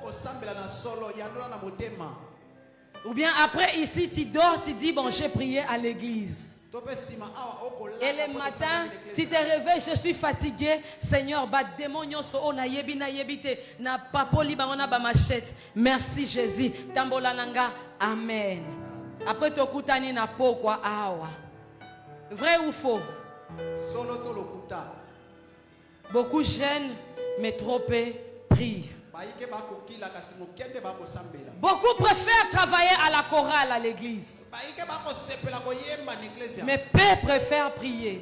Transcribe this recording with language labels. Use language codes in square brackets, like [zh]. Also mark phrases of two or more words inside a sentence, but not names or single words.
[fr] Ou bien après ici tu dors, tu dis bon j'ai prié à l'église. Et le matin, tu te réveilles, je suis fatigué. Seigneur, merci Jésus. Amen. Après tu [ln] kutani na pokwa awa. [fr] Vrai ou faux? Beaucoup jeûnent, mais trop peu prient. Beaucoup préfèrent travailler à la chorale à l'église, mais peu préfèrent prier.